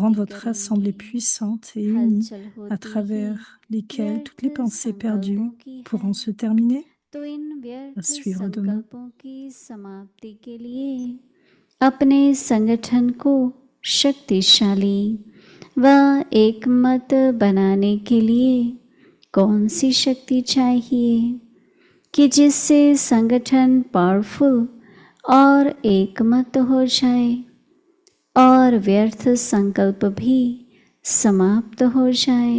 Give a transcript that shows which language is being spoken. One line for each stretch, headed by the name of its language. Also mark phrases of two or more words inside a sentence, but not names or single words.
Hindi: समाप्ति
French: rendre votre assemblée
Hindi: करेंगे
French: puissante et unie
Hindi: हलचल
French: à
Hindi: होती ही
French: travers lesquelles toutes
Hindi: व्यर्थ
French: les pensées
Hindi: संकल्पों
French: perdues
Hindi: की है
French: pourront se terminer?
Hindi: तो इन
French: À
Hindi: व्यर्थ
French: suivre demain.
Hindi: संकल्पों की समाप्ति के लिए अपने संगठन को शक्तिशाली व एकमत बनाने के लिए कौन सी शक्ति चाहिए कि जिससे संगठन पावरफुल और एकमत हो जाए और व्यर्थ संकल्प भी समाप्त हो जाए।